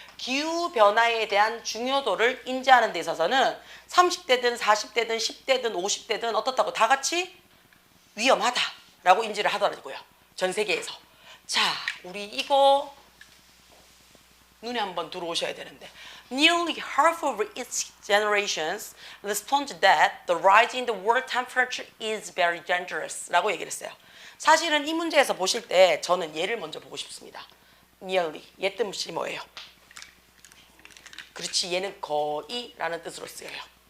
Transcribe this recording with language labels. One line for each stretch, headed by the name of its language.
Korean: 기후변화에 대한 중요도를 인지하는 데 있어서는 30대든 40대든 10대든 50대든 어떻다고 다 같이 위험하다라고 인지를 하더라고요. 전 세계에서. 자, 우리 이거 눈에 한번 들어오셔야 되는데
English: Nearly half of its generations respond that the rise in the world temperature is very dangerous
Korean: 라고 얘기를 했어요. 사실은 이 문제에서 보실 때 저는 얘를 먼저 보고 싶습니다. Nearly, 얘 뜻이 뭐예요? 그렇지, 얘는 거의 라는 뜻으로 쓰여요.